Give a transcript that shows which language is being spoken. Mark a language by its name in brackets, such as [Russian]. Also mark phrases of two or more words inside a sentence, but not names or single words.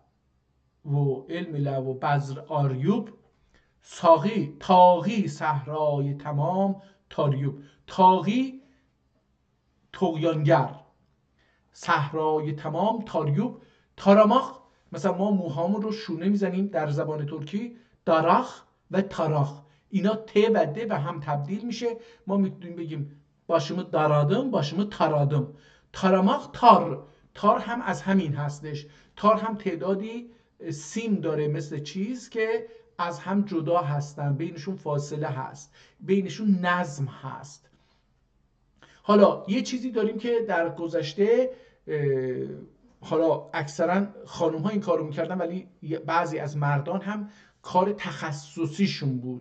[Azerbaijani] و بذر آریوب، تاغی صحرای تمام تاریوب، تاغی طغیانگر، صحرای تمام تاریوب، تاراماخ، [Persian] مثلا ما موهامون رو شونه میزنیم در زبان ترکی [Azerbaijani] داراخ و تاراخ، [Persian] اینا ت و د به هم تبدیل میشه، ما میتونیم بگیم [Azerbaijani] başımı daradım başımı taradım. [Persian] تاراماخ تار هم از همین هستش. تار هم تعدادی سیم داره مثل چیز که از هم جدا هستن، بینشون فاصله هست، بینشون نظم هست. حالا یه چیزی داریم که در گذشته حالا اکثرا خانوم ها این کارو میکردن ولی بعضی از مردان هم کار تخصصیشون بود.